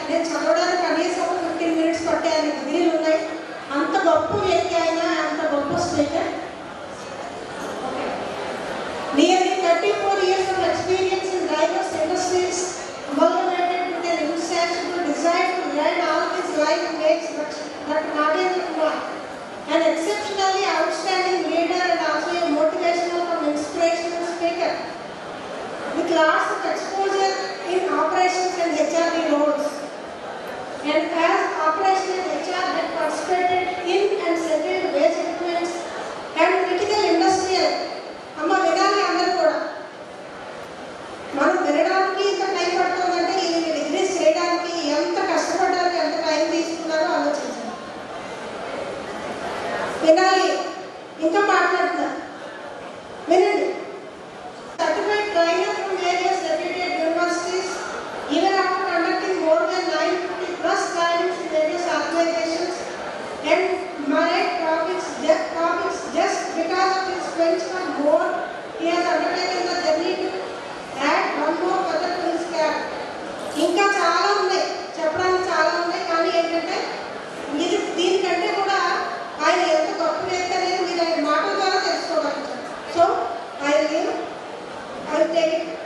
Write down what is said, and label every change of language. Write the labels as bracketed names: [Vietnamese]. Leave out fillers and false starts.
[Telugu] నేను చదవడానికి కనీసం 15 minutes పట్టే అన్ని డిగ్రీలు ఉన్నాయి. అంత గొప్ప వ్యక్తి ఆయన, అంత గొప్ప speaker. [English] Nearly 34 years of experience in diverse industries, amalgamated with an insatiable desire to learn all his life makes Dr. Nagendra Kumar an exceptionally outstanding leader and also a motivational and inspirational speaker. With lots of exposure in operations and HRD roles, and as operational HR had participated in and settled wage agreements and critical industrial. [Telugu] అమ్మ వినాలి అందరూ కూడా. మనం వినడానికి ఇంత time పడుతుందంటే ఈ degrees చేయడానికి ఎంత కష్టపడ్డారు, ఎంత టైం తీసుకున్నారో ఆలోచించాలి. వినాలి, ఇంకా మాట్లాడుతున్నారు, వినండి. [English] Certified trainer from various reputed universities, even after conducting more than 950+ trainings in various organizations and married topics just because of his quench for more, he has undertaken the journey to add one more feather to his cap. [Telugu] ఇంకా చాలా ఉన్నాయి, చెప్పడానికి చాలా ఉన్నాయి. కానీ ఏంటంటే ఇది దీనికంటే కూడా ఆయన ఎంత గొప్ప వ్యక్తి అనేది మీరు ఆయన మాటల ద్వారా తెలుసుకోగలుగుతారు. [English] So I will take it.